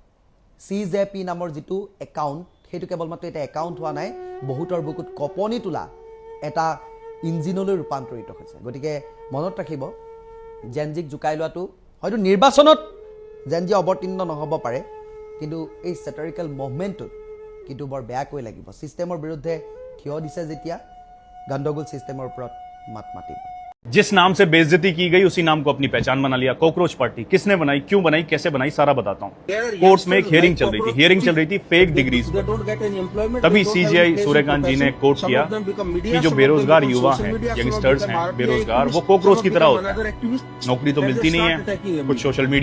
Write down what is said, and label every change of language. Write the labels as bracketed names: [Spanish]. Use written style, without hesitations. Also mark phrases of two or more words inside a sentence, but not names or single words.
[Assamese] CJP নামৰ যিটো একাউণ্ট সেইটো কেৱল মাত্ৰ এটা একাউণ্ট হোৱা নাই বহুতৰ বুকুত কপনি তোলা এটা ইঞ্জিনলৈ ৰূপান্তৰিত হৈছে গতিকে মনত ৰাখিব জেনজিক জুকাই লোৱাটো হয়তো নিৰ্বাচনত জেনজি অৱতীৰ্ণ নহ'ব পাৰে কিন্তু এই [English] satirical movement [Assamese] কিন্তু বৰ বেয়াকৈ লাগিব সিস্টেমৰ বিৰুদ্ধে থিয় দিছে যেতিয়া গণ্ডগোল সিস্টেমৰ ওপৰত মাত মাতিব [Hindi] जिस नाम से बेइज्जती की गई उसी नाम को अपनी पहचान बना लिया कॉकरोच पार्टी किसने बनाई क्यों बनाई कैसे बनाई सारा बताता हूँ कोर्ट में एक हियरिंग चल रही थी [English] fake degrees [Hindi] तभी सीजीआई सूर्यकांत जी ने कोर्ट किया कि जो बेरोजगार युवा हैं यंगस्टर्स हैं बेरोजगार वो कॉकरोच की तरह होता है नौकरी तो मिलती नहीं है कुछ [English] social media